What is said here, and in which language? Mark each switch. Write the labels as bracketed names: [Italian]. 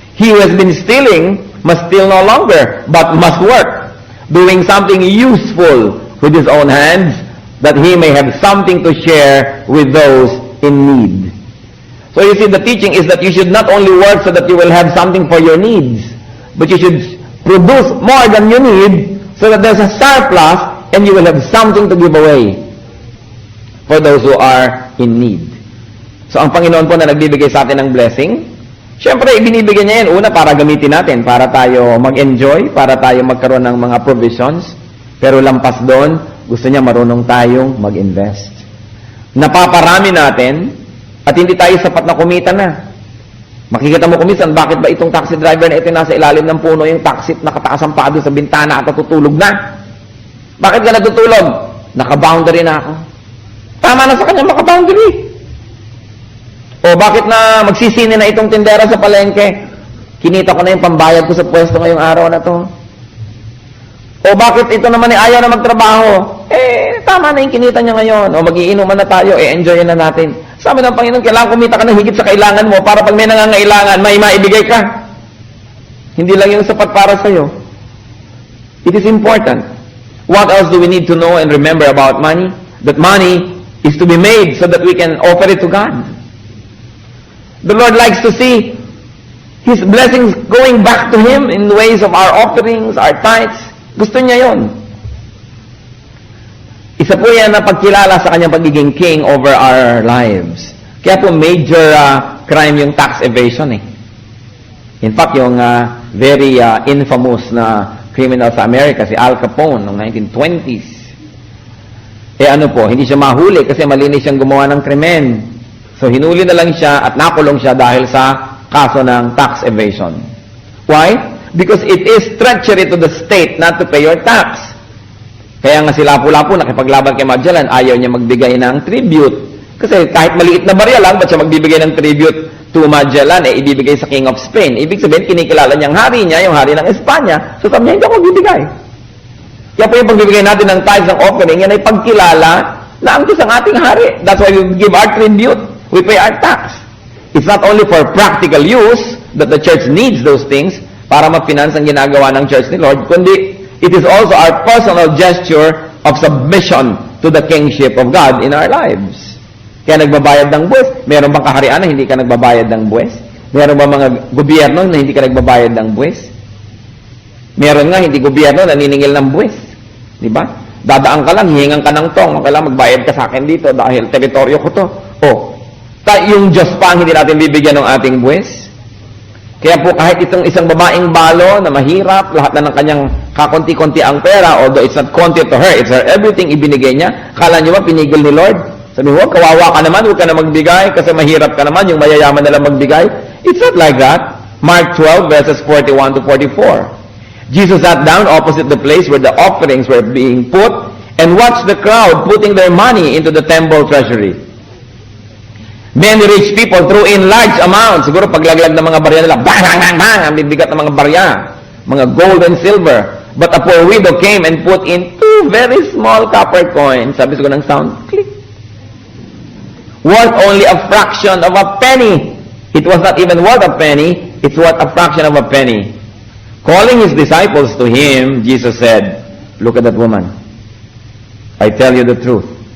[English] He who has been stealing must steal no longer, but must work, doing something useful with his own hands, that he may have something to share with those in need. So you see, the teaching is that you should not only work so that you will have something for your needs, but you should produce more than you need, so that there's a surplus and you will have something to give away for those who are in need. [Filipino] So ang Panginoon po na nagbibigay sa atin ng blessing, syempre ibinibigay niya yan una para gamitin natin, para tayo mag-enjoy, para tayo magkaroon ng mga provisions, pero lampas doon, gusto niya marunong tayong mag-invest. Napaparami natin at hindi tayo sapat na kumita na. Makikita mo kumisan, bakit ba itong taxi driver na ito nasa ilalim ng puno, yung taxi nakataas ang paa doon sa bintana at natutulog na? Bakit ka natutulog? Naka-boundary na ako. Tama na sa kanya maka-boundary. O bakit na magsisini na itong tindera sa palengke? Kinita ko na yung pambayad ko sa pwesto ngayong araw na to. O bakit ito naman ay ayaw na magtrabaho? Tama na yung kinita niya ngayon. O magiinuman na tayo, enjoy na natin. Sabi ng Panginoon, kailangan kumita ka ng higit sa kailangan mo para pag may nangangailangan, may maibigay ka. Hindi lang yung sapat para sa'yo. [English] It is important. What else do we need to know and remember about money? That money is to be made so that we can offer it to God. The Lord likes to see His blessings going back to Him in ways of our offerings, our tithes. [Filipino] Gusto niya yon. Isa po yan na pagkilala sa kanyang pagiging [English] king over our lives. [Filipino] Kaya po major crime yung tax evasion eh. In fact, yung very infamous na criminal sa Amerika, si Al Capone, noong 1920s. Ano po, hindi siya mahuli kasi malinis siyang gumawa ng krimen. So hinuli na lang siya at nakulong siya dahil sa kaso ng tax evasion. [English] Why? Because it is treachery to the state not to pay your tax. [Filipino] Kaya nga si Lapu-Lapu nakipaglaban kay Magellan, ayaw niya magbigay ng tribute. Kasi kahit maliit na barya lang, ba't siya magbibigay ng tribute to Magellan? Ibibigay sa King of Spain. Ibig sabihin, kinikilala niyang hari niya, yung hari ng Espanya. So sabi niya, hindi ako magbibigay. Kaya po yung pagbibigay natin ng tithes ng offering, yan ay pagkilala na ang Diyos ang ating hari. [English] That's why we give our tribute. We pay our tax. It's not only for practical use, that the church needs those things [Filipino] para ma-finance ang ginagawa ng church ni Lord, kundi [English] it is also our personal gesture of submission to the kingship of God in our lives. [Filipino] Kaya nagbabayad ng buwis. Meron bang kaharian na hindi ka nagbabayad ng buwis? Meron ba mga gobyerno na hindi ka nagbabayad ng buwis? Meron nga, hindi gobyerno naniningil ng buwis. Di ba? Dadaan ka lang, hihingan ka ng tong, kailangan magbayad ka sa akin dito dahil teritoryo ko to. Yung Diyos pa ang hindi natin bibigyan ng ating buwis. Kaya po kahit itong isang babaeng balo na mahirap, lahat na ng kanyang kakonti-konti ang pera, [English] although it's not konti to her, it's her everything [Filipino] ibinigay niya, kala niyo ba pinigil ni Lord? Sabi mo, kawawa ka naman, huwag ka na magbigay, kasi mahirap ka naman, yung mayayaman na lang magbigay. [English] It's not like that. Mark 12 verses 41 to 44. Jesus sat down opposite the place where the offerings were being put and watched the crowd putting their money into the temple treasury. Many rich people threw in large amounts. [Filipino] Siguro paglaglag ng mga barya nila, bang, bang, bang, bang, ang bibigat ng mga barya, mga [English] gold and silver. But a poor widow came and put in 2 very small copper coins. [Filipino] Sabi siguro ng [English] sound, click. Worth only a fraction of a penny. It was not even worth a penny, it's worth a fraction of a penny. Calling his disciples to him, Jesus said, look at that woman. I tell you the truth.